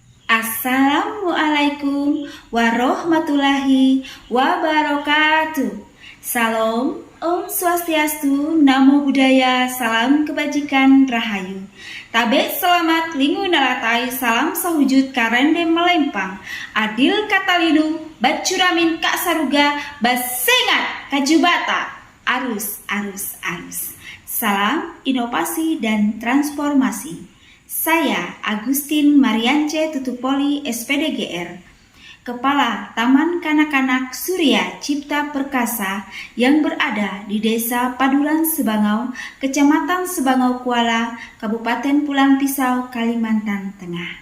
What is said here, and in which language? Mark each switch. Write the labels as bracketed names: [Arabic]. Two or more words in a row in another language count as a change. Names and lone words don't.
[Arabic] Assalamualaikum warahmatullahi wabarakatuh. [Indonesian] Salam, [Sanskrit] Om Swastiastu, [Pali] Namo Buddhaya, [Indonesian] salam kebajikan, rahayu. [Ngaju] Tabe selamat lingu nalatai, salam sahujud karende melempang. [Kendayan] Adil katalinu, bacuramin kak saruga, basengat kajubata. [Indonesian] Arus. Salam inovasi dan transformasi. Saya Agustin Mariance Tutupoli SPDGR, Kepala Taman Kanak-Kanak Surya Cipta Perkasa yang berada di Desa Paduran Sebangau, Kecamatan Sebangau Kuala, Kabupaten Pulang Pisau, Kalimantan Tengah.